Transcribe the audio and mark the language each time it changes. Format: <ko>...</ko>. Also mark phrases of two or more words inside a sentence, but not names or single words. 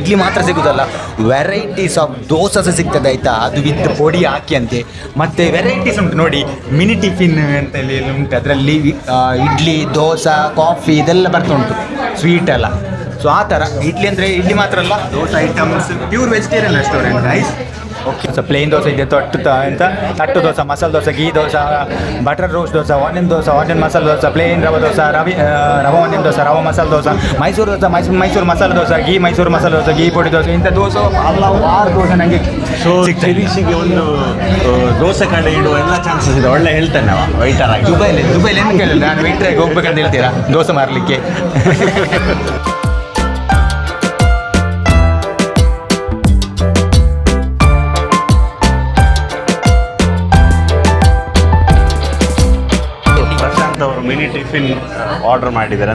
<kn>ಇಡ್ಲಿ ಮಾತ್ರ ಸಿಗೋದಲ್ಲ,</kn> <en>varieties of</en> <kn>ದೋಸೆ ಸಹ ಸಿಗ್ತದೆ ಆಯ್ತಾ, ಅದು ವಿತ್ ಪೊಡಿ ಹಾಕಿ ಅಂತೆ. ಮತ್ತು ವೆರೈಟೀಸ್ ಉಂಟು ನೋಡಿ,</kn> <en>mini tiffin</en> <kn>ಅಂತ ಹೇಳಿ ಉಂಟು, ಅದರಲ್ಲಿ ಇಡ್ಲಿ, ದೋಸೆ, ಕಾಫಿ ಇದೆಲ್ಲ ಬರ್ತಾ ಉಂಟು, ಸ್ವೀಟ್ ಎಲ್ಲ. ಸೊ ಆ ಥರ ಇಡ್ಲಿ ಅಂದರೆ ಇಡ್ಲಿ ಮಾತ್ರ ಅಲ್ಲ, ದೋಸೆ ಐಟಮ್ಸ್,</kn> <en>pure vegetarian restaurant guys.</en> <kn>ಓಕೆ.</kn> <en>so plain</en> <kn>ದೋಸೆ ಇದೆ, ತಟ್ಟು ದೋಸೆ, ಮಸಾಲೆ ದೋಸೆ, ಗೀ ದೋಸೆ,</kn> <en>butter roast</en> <kn>ದೋಸೆ, ಆನಿಯನ್ ಮಸಾಲೆ ದೋಸೆ, ಪ್ಲೇನ್ ರವೆ ದೋಸೆ, ರವೆ ಆನಿಯನ್ ದೋಸೆ, ರವೆ ಮಸಾಲೆ ದೋಸೆ, ಮೈಸೂರು ದೋಸೆ, ಮೈಸೂರು ಮಸಾಲೆ ದೋಸೆ, ಗೀ ಮೈಸೂರು ಮಸಾಲೆ ದೋಸೆ, ಗೀ ಪುಡಿ ದೋಸೆ, ಇಂಥ ದೋಸೆ ಹಲವಾರು ದೋಸೆ ನನಗೆ ಶಿರೀಶಿಗೆ ಒಂದು ದೋಸೆ ಕಡೆ ಇಡುವ ಎಲ್ಲ ಚಾನ್ಸಸ್ ಇದೆ. ಒಳ್ಳೆ ಹೇಳ್ತೇನೆ ನಾವು ವೈಟರ್ ಆಗಿ. ದುಬೈಲಿ ಏನು ಕೇಳಿಲ್ಲ, ನಾನು ವೇಟ್ರಾಗಿ ಹೋಗ್ಬೇಕಂತ ಹೇಳ್ತೀರಾ ದೋಸೆ ಮಾರಲಿಕ್ಕೆ? ಅವರು</kn> <en>mini tiffin order</en> <kn>ಮಾಡಿದ್ದಾರೆ.</kn>